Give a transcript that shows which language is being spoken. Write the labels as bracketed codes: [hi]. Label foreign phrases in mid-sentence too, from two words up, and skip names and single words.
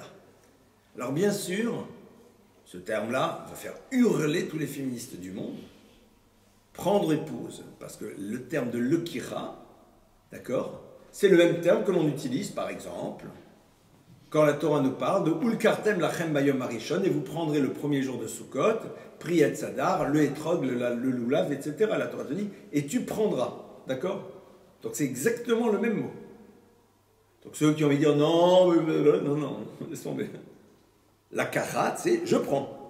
[fr] Alors bien sûr, ce terme-là va faire hurler tous les féministes du monde. Prendre épouse, parce que le terme de lekira, d'accord, c'est le même terme que l'on utilise, par exemple, quand la Torah nous parle de [he] ולקחתם לכם ביום הראשון, [fr] et vous prendrez le premier jour de Sukkot, [he] פרי עץ הדר, [fr] le etrog, le lulav, etc. La Torah te dit, et tu prendras, d'accord? Donc c'est exactement le même mot. Donc ceux qui ont envie de dire non, non, laisse tomber. La karat, c'est je prends.